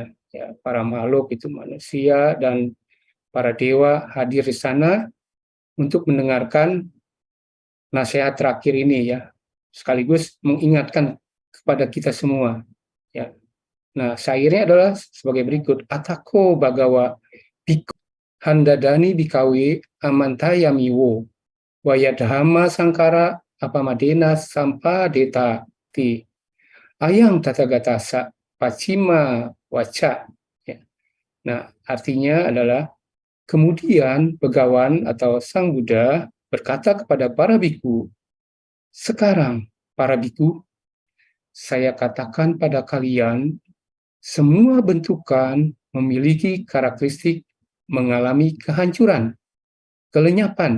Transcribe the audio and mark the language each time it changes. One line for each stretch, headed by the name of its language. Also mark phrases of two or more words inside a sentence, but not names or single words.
Indonesian: Ya, para makhluk itu manusia dan para dewa hadir di sana untuk mendengarkan nasihat terakhir ini ya, sekaligus mengingatkan kepada kita semua. Ya. Nah, syairnya adalah sebagai berikut:
Pali: Atako Bhagawa Bhikkhu Handadani Bhikkhave Amantayamiwo Wayadhamma Sankara Apamadena Sampadeta Ti Ayang Tathagatasa Paccima Waca.
Indonesian: Ya. Nah, artinya adalah kemudian Begawan atau Sang Buddha berkata kepada para biku, sekarang para biku, saya katakan pada kalian, semua bentukan memiliki karakteristik mengalami kehancuran, kelenyapan.